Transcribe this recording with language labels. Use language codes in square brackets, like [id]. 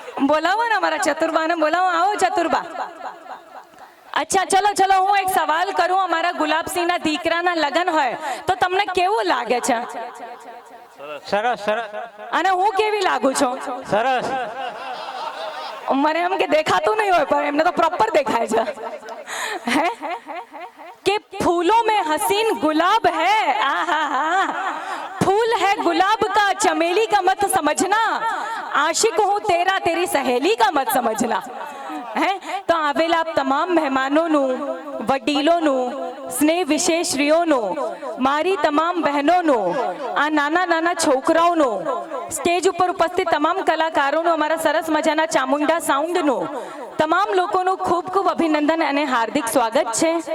[gu] બોલાવો ને અમારા ચતુરબાને, બોલાવો. આવો ચતુરબા. અચ્છા ચલો ચલો, હું એક સવાલ કરું. અમારા ગુલાબસિંહના દીકરાના લગ્ન હોય તો તમને કેવું લાગે છે? સરસ સરસ. અને હું કેવી લાગુ છું? સરસ. મને એમ કે દેખાતું નહીં હોય પણ એમને તો પ્રોપર દેખાય છે. હે કે [hi] फूलों में हसीन गुलाब है, आहा फूल है गुलाब का, चमेली का मत समझना, आशिक हूँ तेरा तेरी सहेली का मत समझना. [gu] હે તો આવેલા તમામ મહેમાનોનું, વડીલોનું, સ્નેહ વિશેષરીઓનું, મારી તમામ બહેનોનું, આ નાના નાના છોકરાઓનું, સ્ટેજ ઉપર ઉપસ્થિત તમામ કલાકારોનું, અમારા સરસ મજાના ચામુંડા સાઉન્ડનું તમામ લોકોનું ખૂબ ખૂબ અભિનંદન અને હાર્દિક સ્વાગત છે.